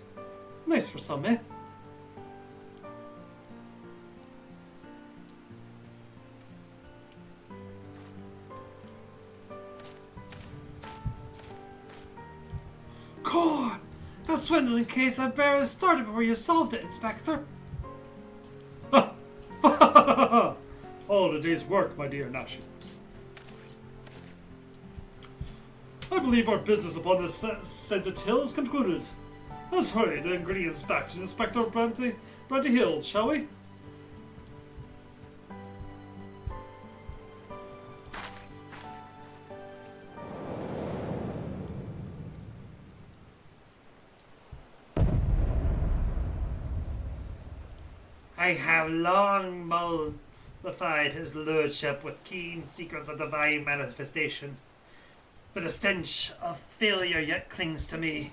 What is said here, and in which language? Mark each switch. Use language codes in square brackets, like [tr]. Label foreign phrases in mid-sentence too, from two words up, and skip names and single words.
[en] Nice for some, eh? Core! The swindling case I barely started before you solved it, Inspector. Ha! Ha ha ha ha! All the day's work, my dear Nashi. I believe our business upon this scented hill is concluded. Let's hurry the ingredients back to Inspector Brandy Hill, shall we? I have long mollified his lordship with keen secrets of divine manifestation, but the stench of failure yet clings to me.